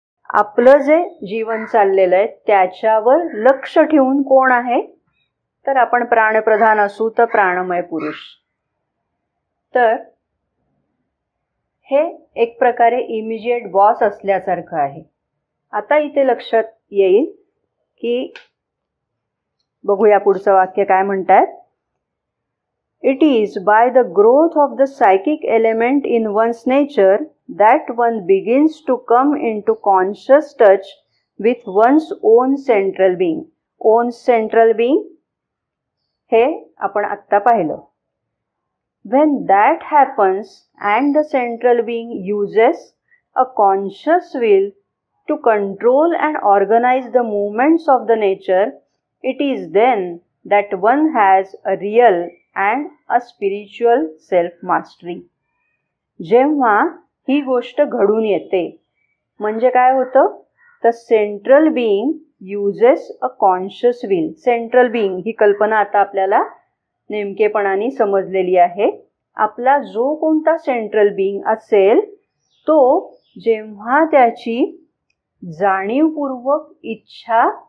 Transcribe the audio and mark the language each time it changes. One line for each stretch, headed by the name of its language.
Marathi: आपलं जे जीवन चाललेलं आहे त्याच्यावर लक्ष ठेवून कोण आहे, तर आपण प्राणप्रधान असू तर प्राणमय पुरुष. तर हे एक प्रकारे इमिजिएट बॉस असल्यासारखं आहे. आता इथे लक्षात येईल की बघूया पुढचं वाक्य काय म्हणतात.
English: It is by the growth of the psychic element in one's nature that one begins to come into conscious touch with one's own central being. Own central being
Marathi: हे आपण आत्ता पाहिलं.
English: When that happens and the central being uses a conscious will to control and organize the movements of the nature, it is then that one has a real and a spiritual self-mastery.
Marathi: जेव्हा ही गोष्ट घडून येते म्हणजे काय होतं, तर
English: Central being uses a conscious will.
Marathi: Central being ही कल्पना आता आपल्याला नेमकेपणाने समजलेली आहे. आपला जो कोणता सेंट्रल बीइंग असेल तो जेव्हा त्याची जाणीवपूर्वक इच्छा